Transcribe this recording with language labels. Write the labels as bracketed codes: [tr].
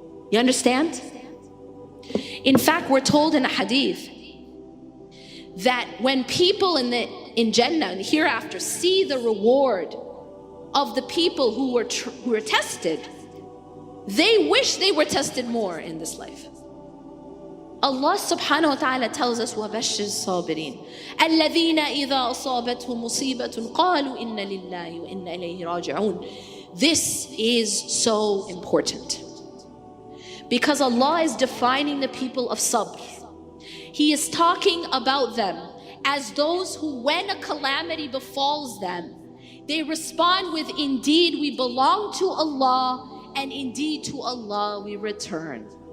[en] You understand? In fact, we're told in a hadith that when people in Jannah, in the hereafter, see the reward of the people who were tested, they wish they were tested more in this life. Allah subhanahu wa ta'ala tells us, [ar] وَبَشِّرِ الصَّابِرِينَ الَّذِينَ إِذَا أَصَابَتْهُمْ مُصِيبَةٌ قَالُوا إِنَّ لِلَّهِ وَإِنَّا إِلَيْهِ رَاجِعُونَ. [en] This is so important, because Allah is defining the people of sabr. He is talking about them as those who, when a calamity befalls them, they respond with, indeed we belong to Allah, and indeed to Allah we return.